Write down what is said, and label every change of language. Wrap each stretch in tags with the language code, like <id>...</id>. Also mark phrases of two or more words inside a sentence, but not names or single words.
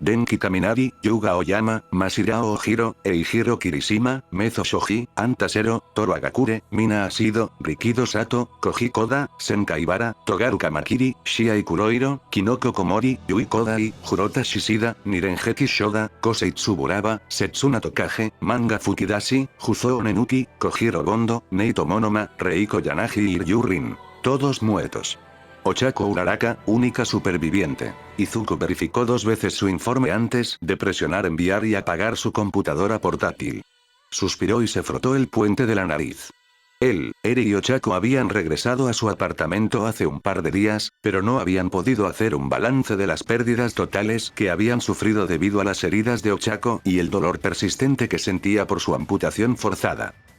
<es>Katsuki Kaminari, Yuga Oyama, Masirao Ojiro, Eijiro Kirishima, Mezo Shoji, Antasero, Toru Agakure, Mina Asido, Rikido Sato, Koji Koda, Senkai Ibara, Togaru Kamakiri, Shiai Kurohiro, Kinoko Komori, Yui Kodai, Jurota Shishida, Nirengeki Shoda, Kosei Tsuburaba, Setsuna Tokage, Manga Fukidashi, Juzou Nenuki, Kojiro Gondo, Neito Monoma, Reiko Yanagi y Ryu Rin. Todos muertos. Ochako Uraraka, única superviviente. Izuku verificó 2 veces su informe antes de presionar enviar y apagar su computadora portátil. Suspiró y se frotó el puente de la nariz. Él, Eri y Ochako habían regresado a su apartamento hace un par de días, pero no habían podido hacer un balance de las pérdidas totales que habían sufrido debido a las heridas de Ochako y el dolor persistente que sentía por su amputación forzada.</es>